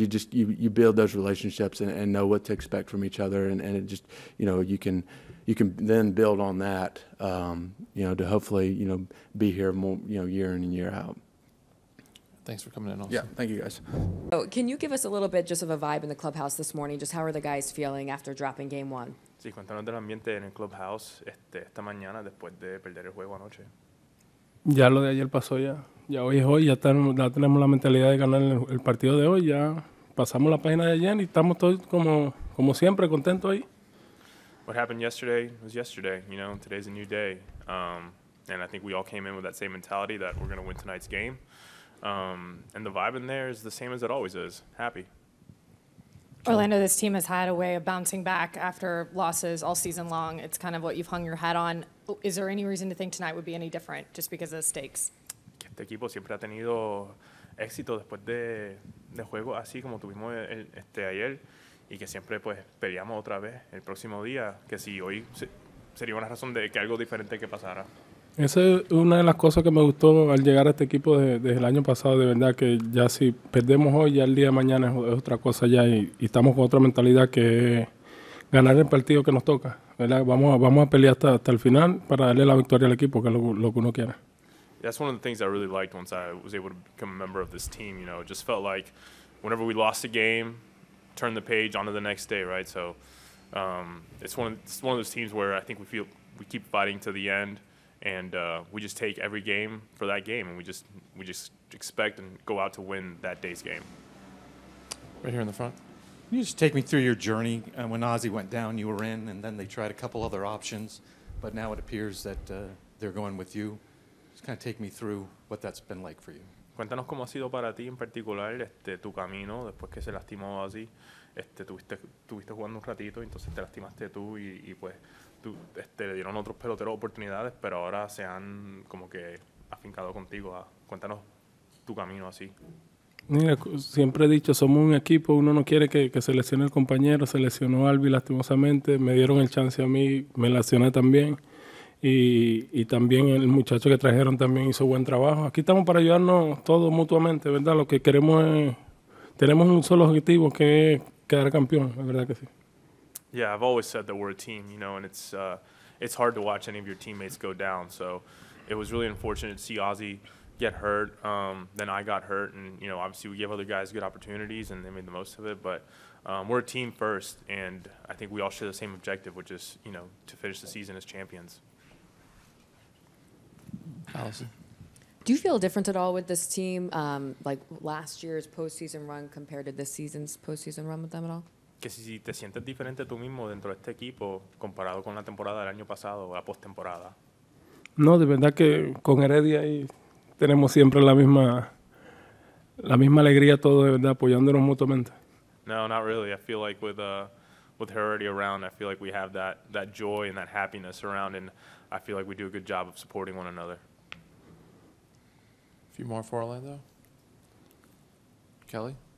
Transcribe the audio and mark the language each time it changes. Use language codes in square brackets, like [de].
[en] You build those relationships and know what to expect from each other, and it just you can then build on that, to hopefully, be here more, year in and year out. Thanks for coming in, Austin. Yeah, thank you guys. So can you give us a little bit just of a vibe in the clubhouse this morning? Just how are the guys feeling after dropping game one? [es] Sí, cuéntanos del ambiente en el clubhouse esta mañana después de perder el juego anoche. Ya lo de ayer pasó ya. Ya hoy es hoy, ya tenemos la mentalidad de ganar el partido de hoy. Ya pasamos la página de ayer y estamos todos como siempre contentos ahí. [en] What happened yesterday was yesterday. Today's a new day. And I think we all came in with that same mentality that we're going to win tonight's game. And the vibe in there is the same as it always is. Happy. Orlando, this team has had a way of bouncing back after losses all season long. It's kind of what you've hung your hat on. Is there any reason to think tonight would be any different just because of the stakes? [es] Este equipo siempre ha tenido éxito después de juegos así como tuvimos ayer, y que siempre pues peleamos otra vez el próximo día, que si hoy sería una razón de que algo diferente que pasara. Esa es una de las cosas que me gustó al llegar a este equipo desde el año pasado, de verdad que ya si perdemos hoy, ya el día de mañana es otra cosa ya, y estamos con otra mentalidad que es ganar el partido que nos toca, ¿verdad? Vamos a pelear hasta el final para darle la victoria al equipo, que es lo que uno quiere. [en] That's one of the things I really liked once I was able to become a member of this team. It just felt like whenever we lost a game, turn the page on to the next day, right? So it's one of those teams where I think we keep fighting to the end, and we just take every game for that game, and we just expect and go out to win that day's game. Right here in the front. Can you just take me through your journey? When Ozzie went down, you were in, and then they tried a couple other options, but now it appears that they're going with you. Just kind of take me through what that's been like for you. [es] Cuéntanos cómo ha sido para ti en particular tu camino después que se lastimó así. Tuviste jugando un ratito, entonces te lastimaste tú y pues le dieron otros peloteros oportunidades, pero ahora se han como que afincado contigo. Cuéntanos tu camino así. Mira, siempre he dicho, somos un equipo, uno no quiere que se lesione el compañero, se lesionó Albi lastimosamente, me dieron el chance a mí, me lesioné también. Y también el muchacho que trajeron también hizo buen trabajo. Aquí estamos para ayudarnos todos mutuamente, ¿verdad? Lo que queremos es, tenemos un solo objetivo, que es quedar campeón, la verdad que sí. [en] Yeah, I've always said that we're a team, and it's hard to watch any of your teammates go down. So it was really unfortunate to see Ozzie get hurt. Then I got hurt, and obviously we give other guys good opportunities, and they made the most of it. But we're a team first, and I think we all share the same objective, which is to finish the season as champions. Allison. Do you feel different at all with this team, like last year's postseason run compared to this season's postseason run with them at all? [es] Que si te sientes diferente tú mismo dentro de este equipo comparado con la temporada del año pasado o la postemporada. No, de verdad que con Heredia ahí tenemos siempre la misma alegría todos, de verdad, apoyándonos mutuamente. [en] No, not really. I feel like with with her already around, I feel like we have that joy and that happiness around, and I feel like we do a good job of supporting one another. A few more for Orlando. Kelly?